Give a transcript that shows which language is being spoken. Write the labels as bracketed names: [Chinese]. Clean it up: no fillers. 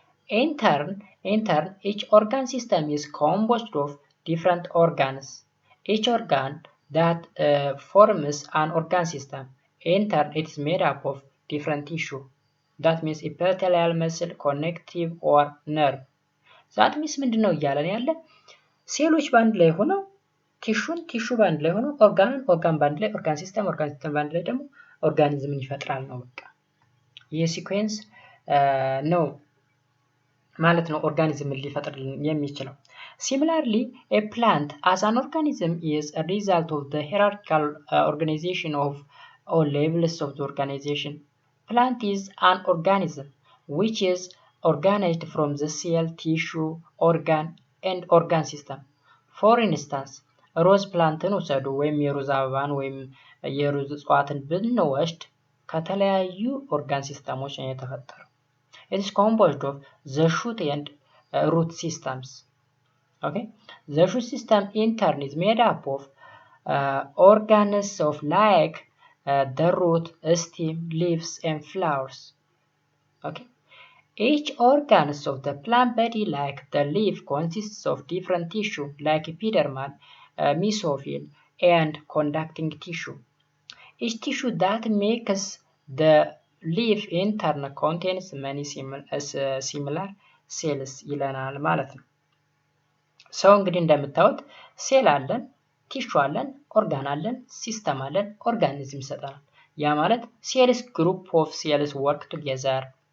[English] In turn, each organ system is composed of different organs. Each organ that forms an organ system, in turn, it is made up of different tissue. That means epithelial, muscle, connective, or nerve. [Amharic] That means ምንድን ነው እያለን ያለ ሴሎች ባንድ ላይ ሆነው ቲሹ ባንድ ላይ ሆነው ኦርጋን ባንድ ላይ ኦርጋን ሲስተም ባንድ ላይ ደግሞ ኦርጋኒዝምን ይፈጥራል ነው በቃ። ይህ ሲኩዌንስ ነው ማለት ነው ኦርጋኒዝምን ሊፈጥር የሚችለው። [English] Similarly, a plant as an organism is a result of the hierarchical organization of all levels of the organization. Plant is an organism which is organized from the cell, tissue, organ and organ system. [Amharic] For instance, ሮዝ ፕላንትን ውሰዱ ወይም የሩዝ አበባን ወይም የሩዝ እጽዋትን ብንወስድ ከተለያዩ ኦርጋን ሲስተሞች ነው የተፈጠረው። [English] It is composed of the shoot and root systems. Okay, the shoot system in turn is made up of organs of like the root, stem, leaves and flowers. Okay, each organ of the plant body, like the leaf, consists of different tissue like epidermal, mesophyll and conducting tissue. Each tissue that makes the leaf in turn contains many similar cells [Amharic] ይለናል ማለት ነው። ሰው እንግዲህ እንደምታዩት ሴል አለን፣ ቲሹ አለን፣ ኦርጋን አለን፣ ሲስተም አለን፣ ኦርጋኒዝም ይሰጠናል። ያ ማለት [English] ሴልስ ግሩፕ ኦፍ ሴልስ ወርክ ቱጌዘር፣